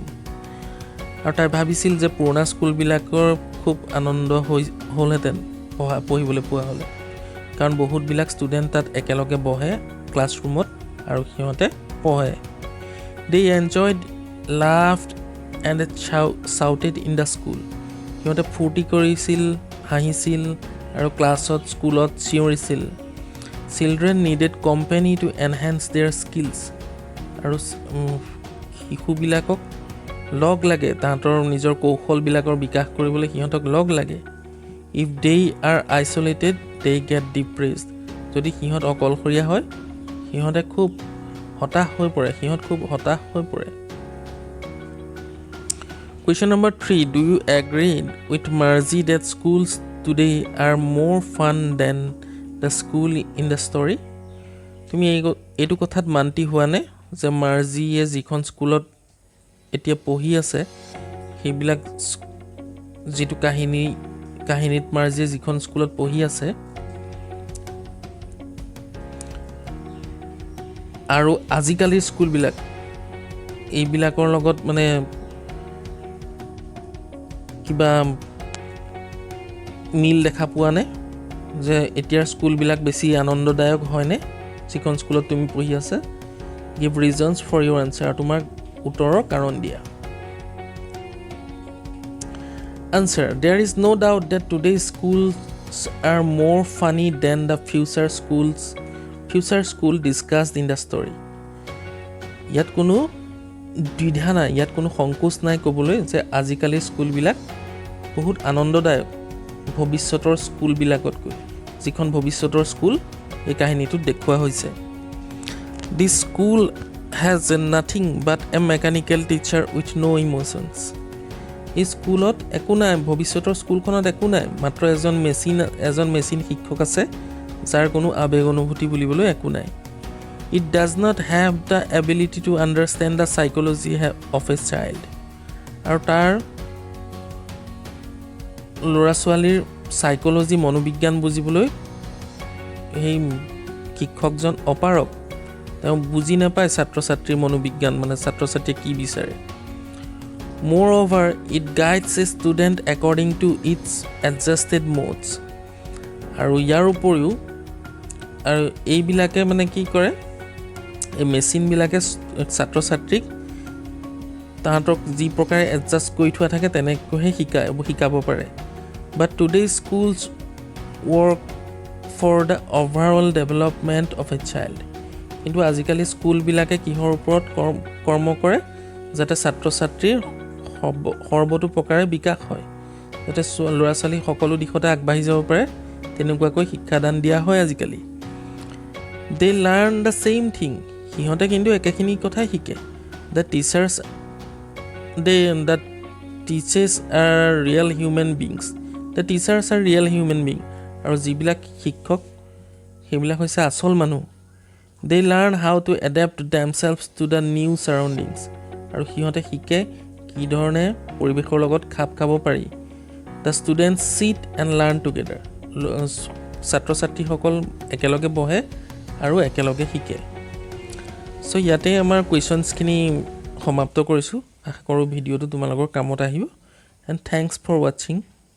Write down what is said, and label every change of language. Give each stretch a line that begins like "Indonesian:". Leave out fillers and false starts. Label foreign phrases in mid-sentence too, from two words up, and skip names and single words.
Assamese: আৰু তাই ভাবিছিল যে পুৰণা স্কুলবিলাকৰ খুব আনন্দ হ'লহেঁতেন পঢ়িবলৈ পোৱা হ'লে, কাৰণ বহুতবিলাক ষ্টুডেণ্ট তাত একেলগে বহে ক্লাছৰুমত আৰু সিহঁতে পঢ়ে।
English: They enjoyed, laughed and shouted in the school.
Assamese: সিহঁতে ফূৰ্তি কৰিছিল, হাঁহিছিল আৰু ক্লাছত স্কুলত চিঞৰিছিল।
English: Children needed company to enhance their skills.
Assamese: আৰু শিশুবিলাকক লগ লাগে, তাহাঁতৰ নিজৰ কৌশলবিলাকৰ বিকাশ কৰিবলৈ সিহঁতক লগ লাগে।
English: If they are isolated, they get depressed.
Assamese: যদি সিহঁত অকলশৰীয়া হয় সিহঁতে খুব হতাশ হৈ পৰে।
English: Question number 3. Do you agree with Marzi that schools today are more fun than the school in the story?
Assamese: তুমি এইটো কথাত মান্তি হোৱা নে যে মাৰ্জিয়ে যিখন স্কুলত এতিয়া পঢ়ি আছে সেইবিলাক যিটো কাহিনীত মাৰ্জিয়ে যিখন স্কুলত পঢ়ি আছে আৰু আজিকালিৰ স্কুলবিলাক এইবিলাকৰ লগত মানে কিবা মিল দেখা পোৱা নে যে এতিয়াৰ স্কুলবিলাক বেছি আনন্দদায়ক হয়নে যিখন স্কুলত তুমি পঢ়ি আছে?
English: Give reasons for your answer.
Assamese: তোমাৰ উত্তৰৰ কাৰণ দিয়া।
English: Answer: There is no doubt that today's schools are more funny than the future school discussed in the story.
Assamese: ইয়াত কোনো দ্বিধা নাই, ইয়াত কোনো সংকোচ নাই ক'বলৈ যে আজিকালিৰ স্কুলবিলাক বহুত আনন্দদায়ক ভৱিষ্যতৰ স্কুলবিলাকতকৈ, যিখন ভৱিষ্যতৰ স্কুল এই কাহিনীটোত দেখুওৱা হৈছে।
English: This school has nothing but a mechanical teacher with no emotions.
Assamese: এই স্কুলত একো নাই, ভৱিষ্যতৰ স্কুলখনত একো নাই, মাত্ৰ এজন মেচিন শিক্ষক আছে যাৰ কোনো আৱেগ অনুভূতি বুলিবলৈ একো নাই।
English: It does not have the ability to understand the psychology of a child.
Assamese: আৰু তাৰ ল'ৰা ছোৱালীৰ সাইকোলজি মনোবিজ্ঞান বুজিবলৈ সেই শিক্ষকজন অপাৰক, তেওঁ বুজি নাপায় ছাত্ৰ ছাত্ৰীৰ মনোবিজ্ঞান, মানে ছাত্ৰ ছাত্ৰীয়ে কি বিচাৰে।
English: Moreover, it guides a student according to its adjusted modes.
Assamese: আৰু ইয়াৰ উপৰিও আৰু এইবিলাকে মানে কি কৰে, এই মেচিনবিলাকে ছাত্ৰ ছাত্ৰীক তাহাঁতক যি প্ৰকাৰে এডজাষ্ট কৰি থোৱা থাকে তেনেকৈহে শিকাব পাৰে।
English: But today's schools work for the overall development of a child.
Assamese: কিন্তু আজিকালি স্কুলবিলাকে কিহৰ ওপৰত কৰ্ম কৰে, যাতে ছাত্ৰ ছাত্ৰীৰ সৰ্বতো প্ৰকাৰে বিকাশ হয়, যাতে ল'ৰা ছোৱালী সকলো দিশতে আগবাঢ়ি যাব পাৰে, তেনেকুৱাকৈ শিক্ষাদান দিয়া হয় আজিকালি।
English: They learn the same thing.
Assamese: সিহঁতে কিন্তু একেখিনি কথাই শিকে।
English: The teachers are real human beings. The teachers are real human beings.
Assamese: আৰু যিবিলাক শিক্ষক সেইবিলাক হৈছে আচল মানুহ।
English: They learn how to adapt themselves to the new surroundings.
Assamese: আৰু সিহঁতে শিকে কি ধৰণে পৰিৱেশৰ লগত খাপ খাব পাৰি।
English: The students sit and learn together.
Assamese: ছাত্ৰ ছাত্ৰীসকল একেলগে বহে আৰু একেলগে শিকে। চ' ইয়াতে আমাৰ কুৱেশ্যনছখিনি সমাপ্ত কৰিছোঁ। আশা কৰোঁ ভিডিঅ'টো তোমালোকৰ কামত আহিব।
English: and thanks for watching.